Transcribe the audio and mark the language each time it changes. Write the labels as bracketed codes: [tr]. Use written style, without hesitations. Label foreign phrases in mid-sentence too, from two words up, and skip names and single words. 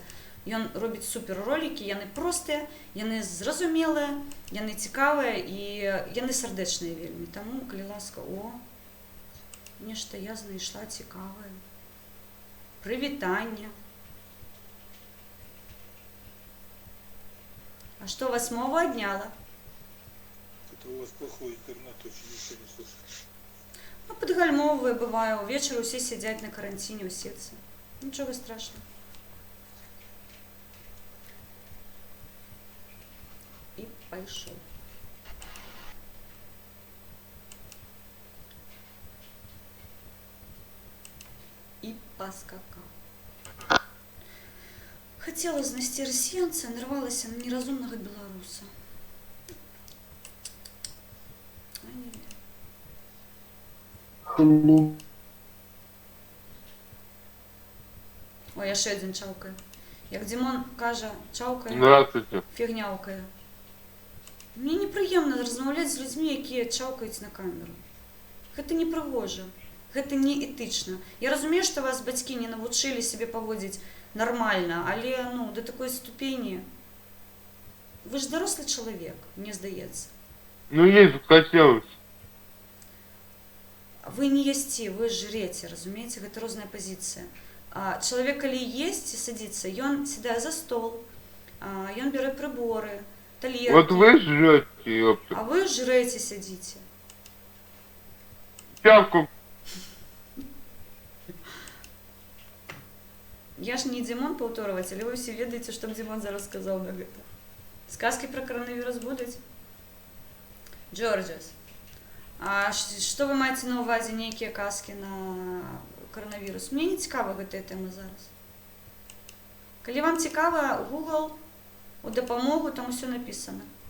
[be] Ён робіць супер ролики, яны простыя, яны зразумелыя, яны цікавыя і яны сардэчныя вельмі. Таму, калі ласка, нешта я знайшла цікавае. Прывітанне. А што вас мова адняла? [ru] У вас плохой интернет, очень никто не слышит. Ну, подгальмовые бываю. Вечером все сидят на карантине, усеться. Ничего страшного. И пошел. И поскакал. [be] Хотела знайсці расіянца, нарвалася на неразумнага беларуса. А не. Ой, яшчэ адзін чаўкае. Як Дзімон кажа, чаўкае, [ru] Здравствуйте. [be] фігняўкае. Мне непрыемна размаўляць з людзьмі, якія чаўкаюць на камеру. Гэта непрыгожа, гэта неэтычна. Я разумею, што вас бацькі не навучылі сябе паводзіць нормально, але ну, до такой ступені. [uk] Ви ж дорослий чоловік, мені здається. Ну, [ru] есть хотелось. [uk] Ви не їсте, ви жрете, розумієте? [be] Гэта розная позиція. [uk] А чоловік, коли їсть і садиться, він сідає за стол, він бере прибори, тарілки. [ru] Вот вы жрете, ёпта. [uk] А ви жрете, сидите. Чавку. [be] Я ж не Димон паўторваць, але вы все ведаеце, што Димон зараз сказаў на гэта. Сказкі пра коронавірус будуць? Джорджас, а што вы маеце на ўвазе нейкія казкі на коронавірус? Мне не цікава гэтая тэма зараз. Калі вам цікава, Google у дапамогу, там усё напісана.